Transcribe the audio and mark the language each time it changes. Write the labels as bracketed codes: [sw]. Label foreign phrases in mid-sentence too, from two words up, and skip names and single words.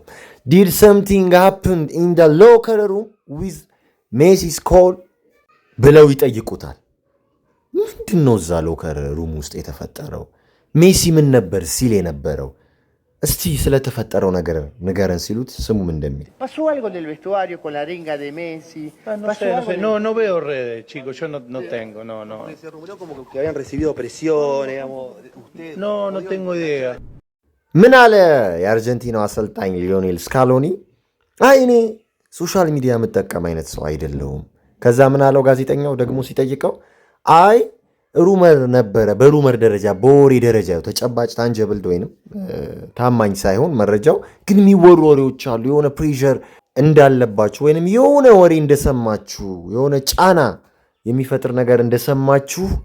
[en] did something happen in the locker room with Messi's call [am] ብለው ይጠይቁታል። ምንድን ነው እዛ [en] locker room [am] ውስጥ የተፈጠረው? ሜሲ ምን ነበር ሲል የነበረው? እስቲ ስለተፈጠረው ነገር ንገረን ሲሉት ስሙም እንደሚል [es] pasó algo del vestuario con la arenga de Messi. No veo redes, chicos, yo no tengo, no. Se rumoreó como que habían recibido presión, digamos, usted. No tengo idea. [am] ምን አለ የአርጀንቲናው አሰልጣኝ ሊዮኔል ስካሎኒ? አይ እኔ [en] social media [am] የምጠቀም አይነት ሰው አይደለሁም። ከዛ ምን አለው ጋዜጠኛው ደግሞ ሲጠይቀው፣ አይ ሩመር ነበረ፣ በሩመር ደረጃ በወሬ ደረጃ ተጨባጭ ታንጀብል ወይንም ታማኝ ሳይሆን መረጃው ግን የሚወሩ ወሬዎች አሉ፣ የሆነ ፕሬሸር እንዳለባችሁ ወይንም የሆነ ወሬ እንደሰማችሁ የሆነ ጫና የሚፈጥር ነገር እንደሰማችሁ